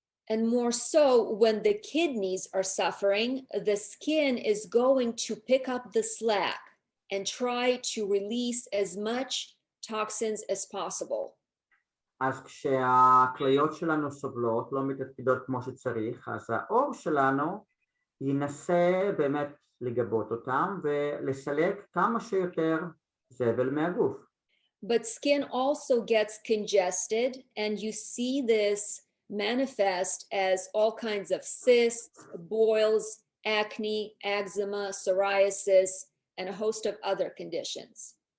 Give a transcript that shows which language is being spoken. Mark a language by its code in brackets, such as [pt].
[en] And more so, when the kidneys are suffering, the skin is going to pick up the slack and try to release as much toxins as possible. [he] אז כשהכליות שלנו סובלות, לא מתפקדות כמו שצריך, אז העור שלנו ינסה באמת לגבות אותם ולסלק כמה שיותר זבל מהגוף. [en] But skin also gets congested, and you see this manifest as all kinds of cysts, boils, acne, eczema, psoriasis, and a host of other conditions.